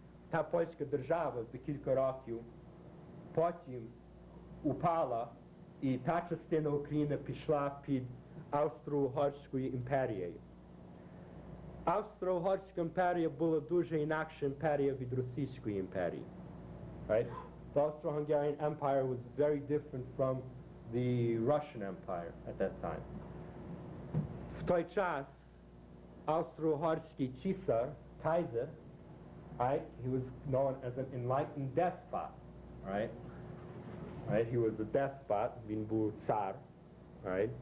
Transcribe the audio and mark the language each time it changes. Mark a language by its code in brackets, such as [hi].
[uk] Та польська держава за кілька років потім упала, і та частина України пішла під Австро-Угорською імперією. Австро-Угорська імперія була дуже інакша імперія від Російської імперії. [en] Right? The Austro-Hungarian Empire was very different from the Russian Empire at that time. [uk] В той час Австро-Угорський цісар, Kaiser, right? [en] He was known as an enlightened despot, right? Right? He was a despot, [uk] він був цар, [en] right?